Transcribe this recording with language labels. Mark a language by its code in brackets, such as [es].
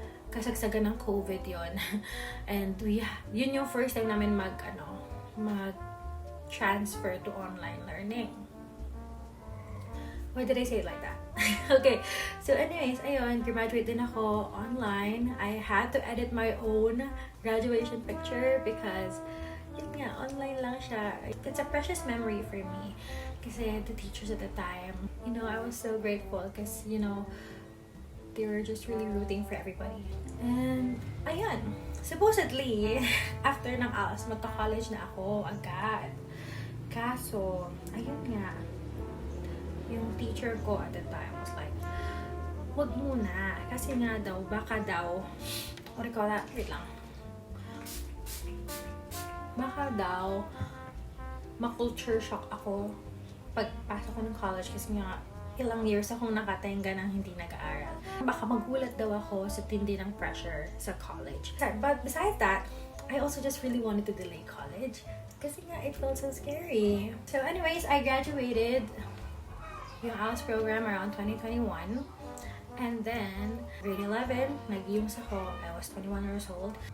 [tl] Kasagsagan ng COVID yon. [en] And [tl] yun yung [en] first time namin mag-transfer to online learning. Why did I say it like that? Okay, so anyways, [tl] ayun, graduate din ako [en] online. I had to edit my own graduation picture because, [tl] yun nga, [en] online [tl] lang siya. [en] It's a precious memory for me. Kasi the teachers at the time, I was so grateful because, they were just really rooting for everybody. [tl] And, ayun, supposedly, after ng ALS, magka-college na ako agad. Kaso, ayun nga, yung teacher ko [en] at the time was like, [tl] wag muna. Kasi nga daw, baka daw, [en] what do you call that? [tl] Wait lang. Baka daw, ma-culture shock ako pagpasok ko ng college kasi nga ilang years akong nakatenga ng hindi nag-aaral. Baka magulat daw ako sa tindi ng pressure sa college. [en] But besides that, I also just really wanted to delay college [tl] kasi nga [en] it felt so scary. So anyways, I graduated yung ALS program around 2021. And then, grade 11, nag-UMS ako. I was 21 years old.